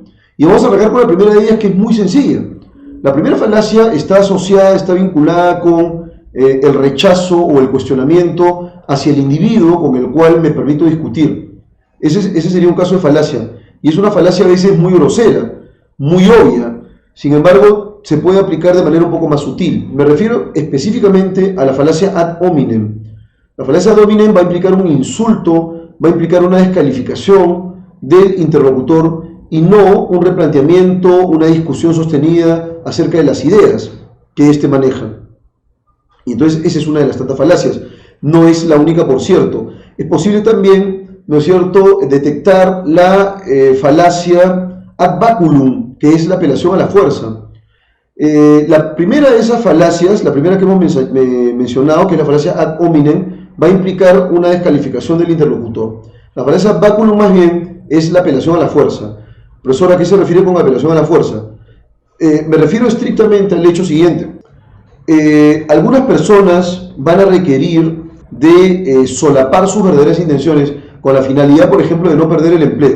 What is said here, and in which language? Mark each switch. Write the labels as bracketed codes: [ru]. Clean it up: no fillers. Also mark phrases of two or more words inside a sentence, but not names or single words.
[es] Y vamos a arrancar con la primera de ellas, que es muy sencilla. La primera falacia está asociada, está vinculada con el rechazo o el cuestionamiento hacia el individuo con el cual me permito discutir. Ese sería un caso de falacia. Y es una falacia a veces muy grosera, muy obvia. Sin embargo, se puede aplicar de manera un poco más sutil. Me refiero específicamente a la falacia [la] ad hominem. [es] La falacia [la] ad hominem [es] va a implicar un insulto, va a implicar una descalificación del interlocutor y no un replanteamiento, una discusión sostenida acerca de las ideas que éste maneja. Y entonces esa es una de las tantas falacias. No es la única, por cierto. Es posible también, ¿no es cierto?, detectar la falacia [la] ad baculum, [es] que es la apelación a la fuerza. La primera de esas falacias, la primera que hemos mencionado, que es la falacia [la] ad hominem, [es] va a implicar una descalificación del interlocutor. La falacia [la] ad baculum [es] más bien es la apelación a la fuerza. Profesor, ¿a qué se refiere con apelación a la fuerza? Me refiero estrictamente al hecho siguiente. Algunas personas van a requerir de solapar sus verdaderas intenciones con la finalidad, por ejemplo, de no perder el empleo.